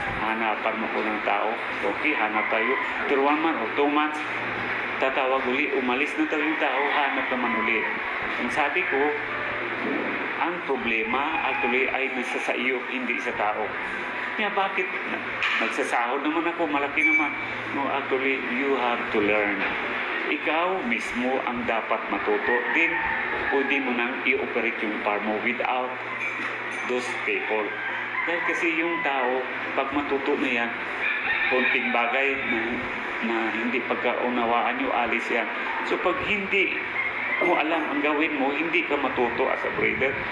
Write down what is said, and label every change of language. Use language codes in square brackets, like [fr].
[tl] Hanapan mo ko ng tao. Okay, hanap tayo. [en] After 1 month or 2 months, [tl] tatawag uli, umalis na tayo yung tao, hanap naman uli. Ang sabi ko, ang problema actually ay nasa sa iyo, hindi sa tao. Kaya bakit nagsasahod naman ako, malaki naman. [en] No, actually, you have to learn. [tl] Ikaw mismo ang dapat matuto. Then, pwede mo nang i-operate yung farm mo [en] without those people. [tl] Dahil kasi yung tao, pag matuto na yan, konting bagay na hindi pagkaunawaan nyo, alis yan. So, pag hindi mo alam ang gawin mo, hindi ka matuto [en] as a breeder.